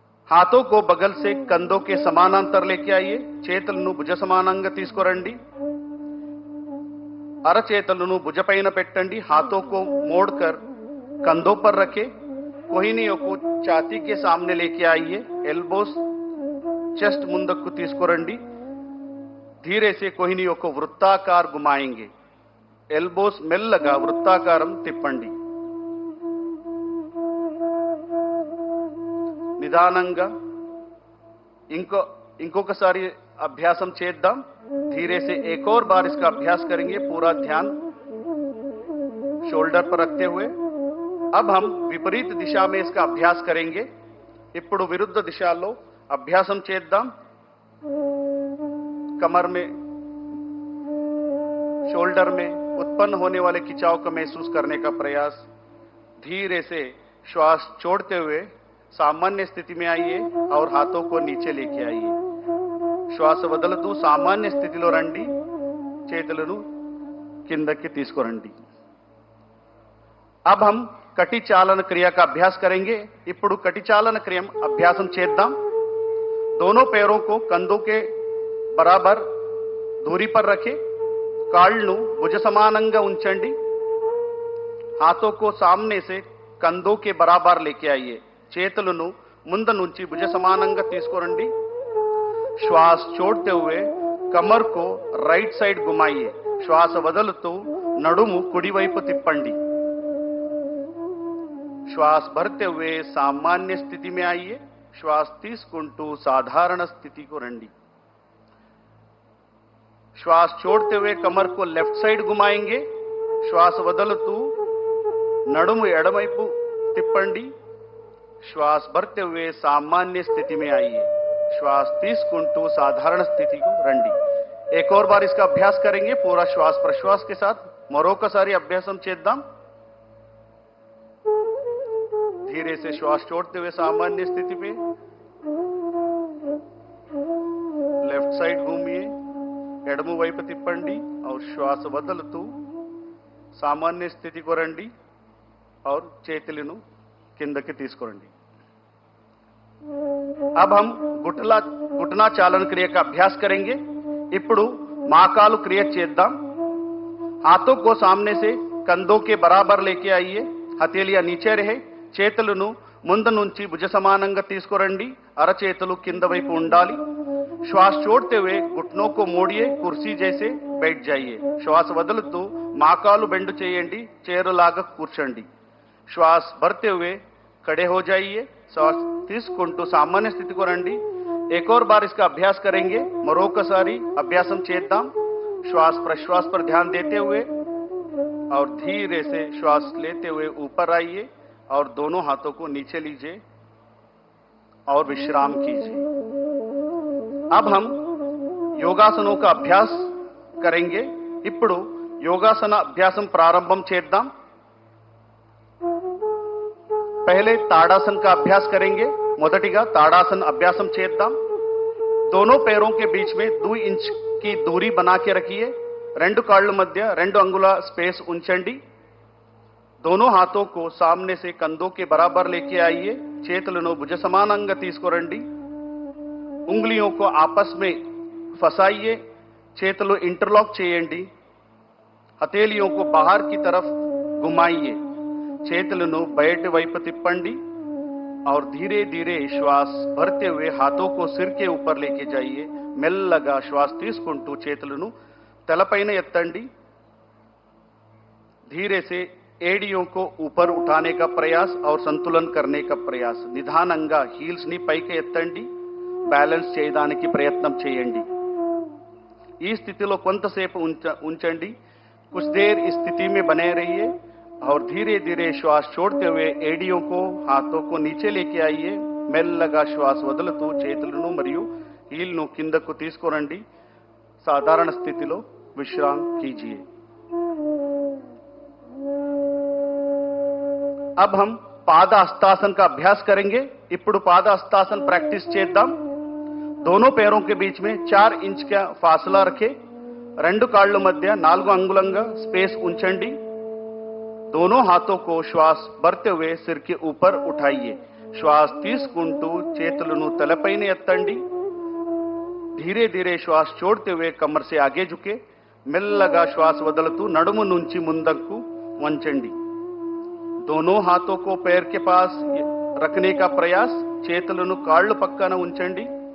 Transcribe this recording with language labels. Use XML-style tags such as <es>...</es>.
<hi>हाथों को बगल से कंधों के समानांतर लेके आइए.</hi> <te>చేతులను భుజ సమానంగా తీసుకురండి. అరచేతులను భుజపైన పెట్టండి.</te> <hi>हाथों को मोड़कर कंधों पर रखें. कोहिनियों को छाती के सामने लेके आइए.</hi> <te>एल्बोस చెస్ట్ ముందుకు తీసుకురండి.</te> <hi>धीरे से कोहिनियों को वृत्ताकार घुमाएंगे.</hi> <te>ఎల్బోస్ మెల్లగా వృత్తాకారం తిప్పండి. నిదానంగా ఇంకొకసారి అభ్యాసం చేద్దాం.</te> <hi>धीरे से एक और बार इसका अभ्यास करेंगे. पूरा ध्यान शोल्डर पर रखते हुए. अब हम विपरीत दिशा में इसका अभ्यास करेंगे.</hi> <te>ఇప్పుడు విరుద్ధ దిశలో అభ్యాసం చేద్దాం.</te> <hi>कमर में, शोल्डर में उत्पन्न होने वाले खिंचाव को महसूस करने का प्रयास. धीरे से श्वास छोड़ते हुए सामान्य स्थिति में आइए और हाथों को नीचे लेके आइए.</hi> <te>श्वास వదులుతూ సామాన్య స్థితిలో రండి. చేతులను కిందకి తీసుకురండి.</te> <hi>अब हम कटी चालन क्रिया का अभ्यास करेंगे.</hi> <te>ఇప్పుడు कटी चालन क्रिया अभ्यासम చేద్దాం.</te> <hi>दोनों पैरों को कंधों के बराबर दूरी पर रखें.</hi> <te>కాళ్ళను భుజ సమానంగా ఉంచండి.</te> <hi>हाथों को सामने से कंधों के बराबर लेके आइए.</hi> <te>చేతులను ముందు నుంచి భుజ సమానంగా తీసుకురండి.</te> <hi>श्वास छोड़ते हुए कमर को राइट साइड घुमाइए.</hi> <te>श्वास వదులుతూ నడుము కుడి వైపు తిప్పండి.</te> <hi>श्वास भरते हुए सामान्य स्थिति में आइए.</hi> <te>श्वास తీసుకుంటూ సాధారణ స్థితికి రండి.</te> <hi>श्वास छोड़ते हुए कमर को लेफ्ट साइड घुमाएंगे.</hi> <te>श्वास వదులుతూ నడుము ఎడమవైపు తిప్పండి.</te> <hi>श्वास भरते हुए सामान्य स्थिति में आइए.</hi> <te>श्वास తీసుకుంటూ साधारण स्थिति को రండి.</te> <hi>एक और बार इसका अभ्यास करेंगे पूरा श्वास प्रश्वास के साथ.</hi> <te>మరొకసారి అభ్యాసం చేద్దాం.</te> <hi>धीरे से श्वास छोड़ते हुए सामान्य स्थिति में लेफ्ट साइड घूमिए.</hi> <te>ఎడమ వైపు తిప్పండి और श्वास వదులుతూ సామాన్య స్థితికి రండి और చేతులను కిందకి తీసుకురండి.</te> <hi>अब हम घुटना चालन क्रिया का अभ्यास करेंगे.</hi> <te>ఇప్పుడు మాకాలు క్రియ చేద్దాం.</te> <hi>हाथों को सामने से कंधों के बराबर लेके आइए. हथेलियां नीचे रहे.</hi> <te>చేతులను ముందు నుంచి భుజ సమానంగా తీసుకురండి. అరచేతులు కింద వైపు ఉండాలి.</te> <hi>श्वास छोड़ते हुए घुटनों को मोड़िए. कुर्सी जैसे बैठ जाइए.</hi> <te>श्वास వదులుతూ మాకాలు బెండు చేయండి. చైరులాగా కూర్చోండి.</te> <hi>श्वास भरते हुए खड़े हो जाइए.</hi> <te>श्वास తీసుకుంటూ సామాన్య స్థితికి రండి.</te> <hi>एक और बार इसका अभ्यास करेंगे.</hi> <te>మరొకసారి అభ్యాసం చేద్దాం.</te> <hi>श्वास प्रश्वास पर ध्यान देते हुए और धीरे से श्वास लेते हुए ऊपर आइए और दोनों हाथों को नीचे लीजिए और विश्राम कीजिए. अब हम योगासनों का अभ्यास करेंगे.</hi> <te>ఇప్పుడు యోగాసన అభ్యాసం ప్రారంభం చేద్దాం.</te> <hi>पहले ताड़ासन का अभ्यास करेंगे.</hi> <te>మొదటిగా ताड़ासन अभ्यासम చేద్దాం.</te> <hi>दोनों पैरों के बीच में 2 इंच की दूरी बना के रखिए.</hi> <te>రెండు కాళ్ళ మధ్య 2 అంగుళ స్పేస్ ఉంచండి.</te> <hi>दोनों हाथों को सामने से कंधों के बराबर लेके आइए.</hi> <te>చేతులను భుజ సమానంగా తీసుకురండి.</te> <hi>उंगलियों को आपस में फंसाइए.</hi> <te>చేతులు इंटरलॉक చేయండి.</te> <hi>हथेलियों को बाहर की तरफ घुमाइए.</hi> <te>చేతులను బయటి వైపు తిప్పండి</te> <hi>और धीरे धीरे श्वास भरते हुए हाथों को सिर के ऊपर लेके जाइए.</hi> <te>మెల్లగా श्वास తీసుకుంటూ చేతులను తలపైన ఎత్తండి.</te> <hi>धीरे से एड़ियों को ऊपर उठाने का प्रयास और संतुलन करने का प्रयास.</hi> <te>నిదానంగా హీల్స్ ని పైకి ఎత్తండి. బ్యాలెన్స్ చేయడానికి ప్రయత్నం చేయండి. ఈ స్థితిలో కొంతసేపు ఉంచండి.</te> <hi>कुछ देर इस स्थिति में बने रहिए और धीरे धीरे श्वास छोड़ते हुए एड़ियों को हाथों को नीचे लेके आइए.</hi> <te>మెల్లగా శ్వాస వదులుతూ చేతులను మరియు హీల్ను కిందకు తీసుకురండి. సాధారణ స్థితిలో విశ్రాం कीजिए.</te> <hi>अब हम पाद हस्तासन का अभ्यास करेंगे.</hi> <te>ఇప్పుడు పాద హస్తాసన్ ప్రాక్టీస్ చేద్దాం.</te> <hi>दोनों पैरों के बीच में 4 इंच का फासला रखे</hi> <te>రెండు కాళ్ళ మధ్య 4 అంగుళంగా स्पेस ఉంచండి</te> <hi>दोनों हाथों को श्वास भरते हुए सिर के ऊपर उठाइए</hi> <te>श्वास తీసుకుంటూ చేతులను తలపైన ఎత్తండి</te> <hi>धीरे धीरे श्वास छोड़ते हुए कमर से आगे झुके</hi> <te>మెల్లగా శ్వాస వదులుతూ నడుము నుంచి ముందుకు వంచండి</te> <hi>दोनों हाथों को पैर के पास रखने का प्रयास</hi> <te>చేతులను కాళ్ళు పక్కన ఉంచండి</te>